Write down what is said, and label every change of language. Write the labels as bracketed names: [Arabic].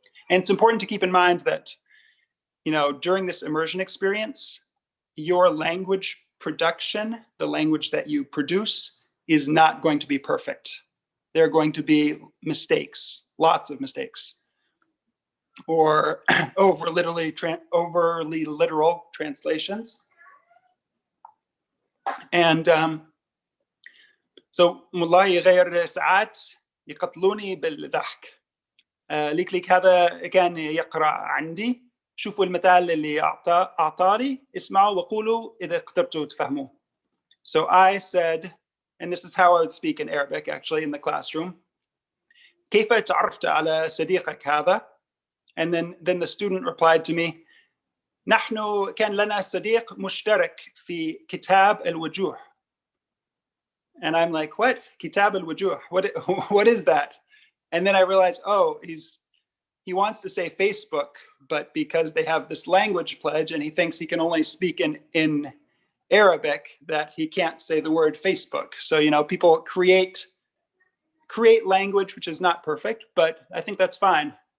[English] And it's important to keep in mind that, you know, during this immersion experience, your language production, the language that you produce, is not going to be perfect. There are going to be mistakes, lots of mistakes, or overly literal translations. And so [Arabic] والله غير ساعات يقتلوني بالضحك. ليك هذا كان يقرأ عندي. شوفوا المثال اللي أعطاني، اسمعوا وقولوا إذا قدرتوا تفهموه. [English] So I said, and this is how I would speak in Arabic actually in the classroom. [Arabic] كيف تعرفت على صديقك هذا? [English] And then the student replied to me, [Arabic] نحن كان لنا صديق مشترك في كتاب الوجوه. [English] And I'm like, what? Kitab al-Wujuh, what is that? And then I realized, oh, he wants to say Facebook, but because they have this language pledge and he thinks he can only speak in Arabic, that he can't say the word Facebook. So, you know, people create language which is not perfect, but I think that's fine.